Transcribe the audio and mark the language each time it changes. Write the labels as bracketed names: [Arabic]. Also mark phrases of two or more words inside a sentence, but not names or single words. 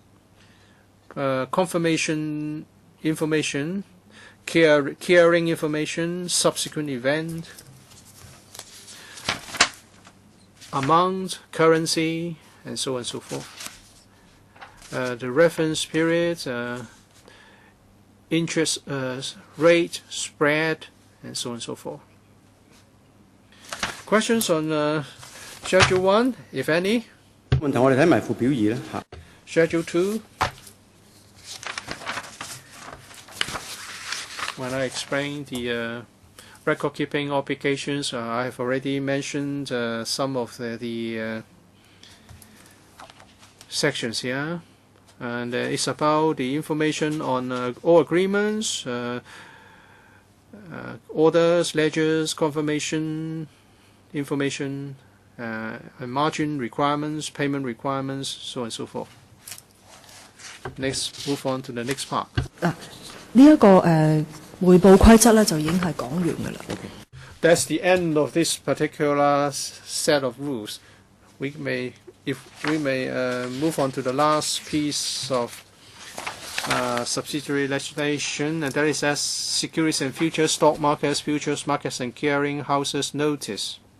[English] confirmation information, clearing information, subsequent event, amount, currency, and so on and so forth. The reference period, interest rate, spread, and so on and so forth. Questions on Schedule 1, if any? [Cantonese] 問題我哋睇埋附表2啦嚇。 [English] Schedule 2. When I explain the record-keeping obligations, I have already mentioned some of the sections here. And it's about the information on all agreements, orders, ledgers, confirmation information, and margin requirements, payment requirements, so on and so forth. Next, move on to the next part. [Cantonese] 呢一個匯報規則咧就已經係講完㗎啦。 [English] That's the end of this particular set of rules. If we may move on to the last piece of subsidiary legislation, and that is as Securities and Futures, Stock Markets, Futures Markets and Clearing Houses Notice.